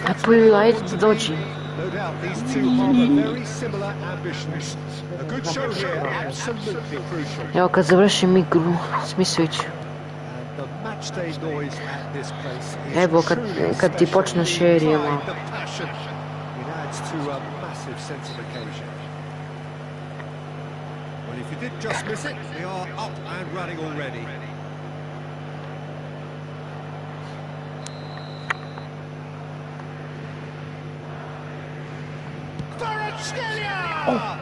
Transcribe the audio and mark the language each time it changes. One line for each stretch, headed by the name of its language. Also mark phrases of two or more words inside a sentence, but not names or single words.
English: That's no doubt these two harbour very similar ambitions. A good show here, absolutely crucial.
Bosnian: Evo kad završim igru, smi switch.
English: And the match day noise at this place is
Bosnian: Evo kad ti počne šerijama.
English: the passion. It adds to a massive sense of occasion. Well, if you did just miss it, they are up and running already. Oh.